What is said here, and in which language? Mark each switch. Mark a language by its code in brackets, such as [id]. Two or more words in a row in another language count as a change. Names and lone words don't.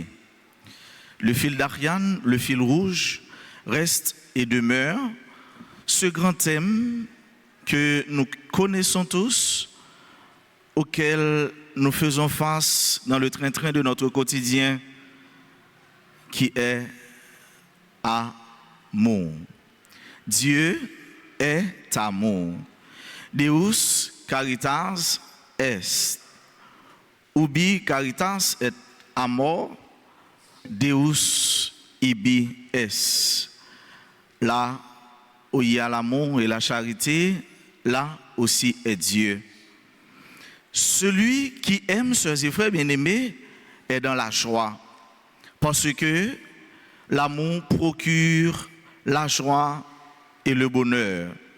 [fr] Le fil d'Ariane, le fil rouge, reste et demeure ce grand thème que nous connaissons tous, auquel nous faisons face dans le train-train de notre quotidien, qui est amour. Dieu est amour. [la] Deus caritas est. Ubi caritas et amor, Deus ibi est. [fr] Là où il y a l'amour et la charité, là aussi est Dieu. Celui qui aime, sœurs et frères bien-aimés, est dans la joie. Parce que l'amour procure la joie et le bonheur.